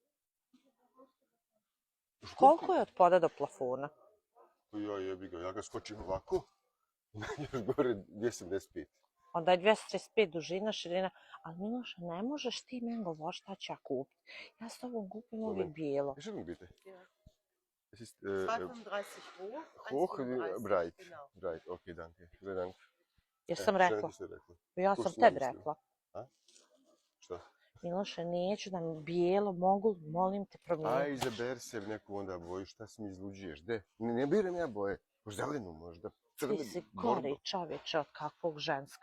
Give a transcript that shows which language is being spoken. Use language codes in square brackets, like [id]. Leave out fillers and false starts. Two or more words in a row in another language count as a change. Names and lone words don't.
[bs] Koliko je od poda do plafona? Ja jebi ga, ja ga skočim ovako. Još gore 275. Onda je 235 dužina, širina. Ali Miloša, ne možeš ti meni govoriti šta ću ja kupiti. Ja s tobom kupim uvijek bijelo. [de] Schön bitte. Es ist 235 hoch, breit. genau. Breit, okay, danke. Vielen Dank. [bs] Jesam rekla? Ja sam tebi rekla. A? Šta? Miloše, neću da mi bijelo mogu, molim te promijeniti. Aj, izaber se neku onda boju, šta si mi izluđuješ, de? Ne biram ja boje, zelenu možda. Ti si gori čovječe od kakvog ženska.